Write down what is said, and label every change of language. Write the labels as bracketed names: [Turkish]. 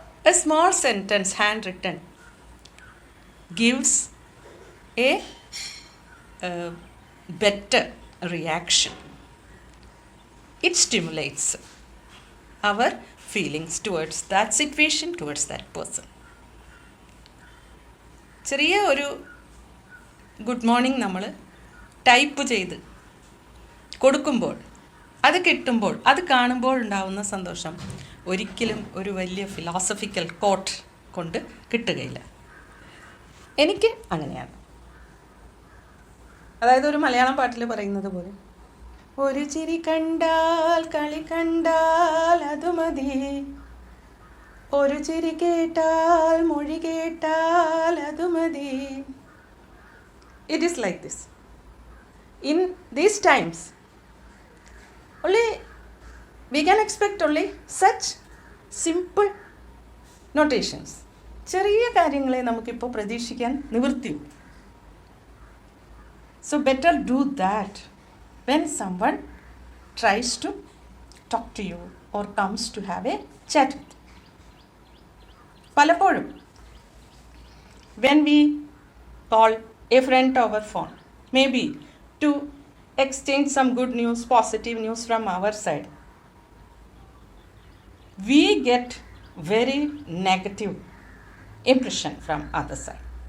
[English] A small sentence handwritten gives a better reaction. It stimulates our feelings towards that situation, towards that person. [Malayalam] ചെറിയ ഒരു good morning നമ്മൾ type ചെയ്ത് കൊടുക്കുമ്പോൾ, അത് കിട്ടുമ്പോൾ, അത് കാണുമ്പോൾ ഉണ്ടാവുന്ന സന്തോഷം ഒരിക്കലും ഒരു വലിയ ഫിലോസഫിക്കൽ കോട്ട് കൊണ്ട് കിട്ടുകയില്ല. എനിക്ക് അങ്ങനെയാണ്. അതായത് ഒരു മലയാളം പാട്ടിൽ പറയുന്നത് പോലെ, ഒരു ചിരി കണ്ടാൽ കളി കണ്ടാൽ അത് മതി, ഒരു ചിരി കേട്ടാൽ മൊഴി കേട്ടാൽ അത് മതി. [English] It is like this. In these times, only we can expect only such simple notations. [Malayalam] ചെറിയ കാര്യങ്ങളെ നമുക്കിപ്പോൾ പ്രതീക്ഷിക്കാൻ നിവൃത്തിയുള്ളൂ. [English] So better do that when someone tries to talk to you or comes to have a chat with you. [Malayalam] പലപ്പോഴും [English] when we call a friend over phone, maybe to exchange some good news, positive news from our side, we get very negative impression from other side.